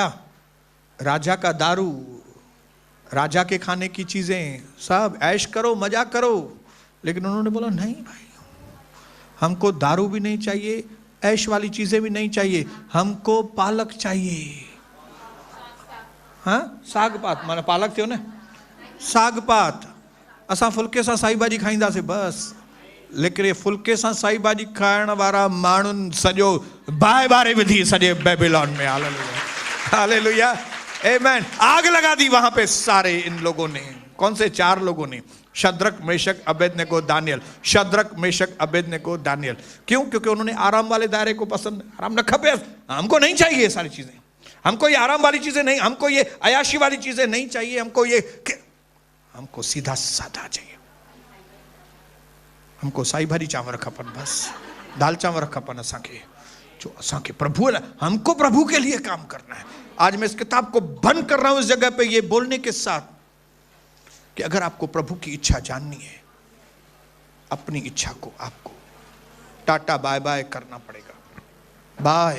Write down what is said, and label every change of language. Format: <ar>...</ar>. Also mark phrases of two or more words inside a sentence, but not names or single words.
<hi>राजा का दारू, राजा के खाने की चीजें, सब ऐश करो, मजा करो। लेकिन उन्होंने बोला नहीं भाई, हमको दारू भी नहीं चाहिए, ऐश वाली चीजें भी नहीं चाहिए, हमको पालक चाहिए। हाँ, साग पात,</hi> <sd>माना पालक थियो न,</sd> <hi>साग पात।</hi> <sd>असां फुल्के सां साई भाॼी खाईंदासीं बस।</sd> <hi>लेकिन ये</hi> <sd>फुल्के सां साई भाॼी खाइण वारा माण्हुनि सॼो बाहि बारे विधी सॼे बेबीलोन में।</sd> <hi>हालेलुया, हालेलुया, आमेन। आग लगा दी वहां पे सारे इन लोगों ने। कौन से? 4 लोगों ने, शद्रक मेशक अबेदनगो दानियल। शद्रक मेशक अबेदनगो दानियल। क्यों? क्योंकि उन्होंने आराम वाले दायरे को पसंद,</hi> <sd>आराम न खपे,</sd> <hi>हमको नहीं चाहिए ये सारी चीजें, हमको ये आराम वाली चीजें नहीं, हमको ये अयाशी वाली चीजें नहीं चाहिए, हमको सीधा साधा चाहिए, हमको</hi> <sd>साई भारी चांवर खपन, बस दाल चांवर खपन असांखे, जो असांखे प्रभु,</sd> <hi>हमको प्रभु के लिए काम करना है। आज मैं इस किताब को बंद कर रहा हूं इस जगह पे ये बोलने के साथ कि अगर आपको प्रभु की इच्छा जाननी है, अपनी इच्छा को आपको टाटा</hi> <en>bye bye</en> <hi>करना पड़ेगा, बाय।</hi>